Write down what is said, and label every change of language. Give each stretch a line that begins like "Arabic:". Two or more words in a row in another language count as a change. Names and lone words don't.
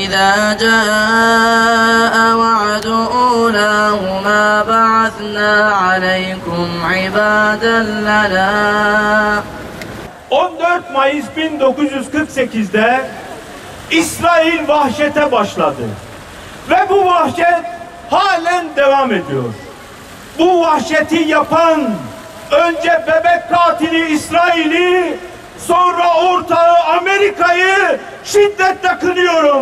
Arabic: فلما جاء وعد أولاهما بعثنا عليكم عبادا لنا
Turkish: 14 Mayıs 1948'de İsrail vahşete başladı. Ve bu vahşet halen devam ediyor. Bu vahşeti yapan önce bebek katili İsrail'i, sonra ortağı Amerika'yı şiddetle kınıyorum.